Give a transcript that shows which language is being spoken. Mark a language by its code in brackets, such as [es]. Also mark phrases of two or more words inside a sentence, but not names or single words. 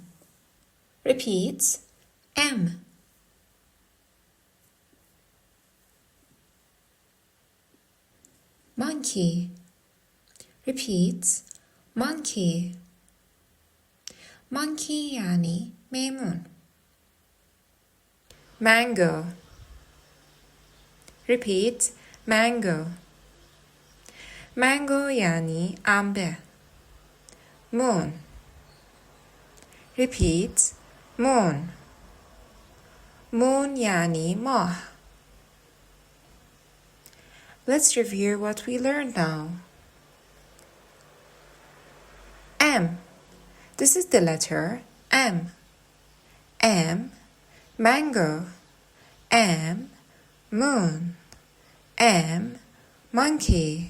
[en] Repeat. M. Monkey. Repeat. Monkey. [fa] Monkey یعنی میمون. [en] Mango. Repeat. Mango. [fa] Mango یعنی انبه. [en] Moon. Repeat. Moon. Moon [fa] یعنی ماه. [en] Let's review what we learned now. M. This is the letter M. M. Mango. M. Moon. M. Monkey.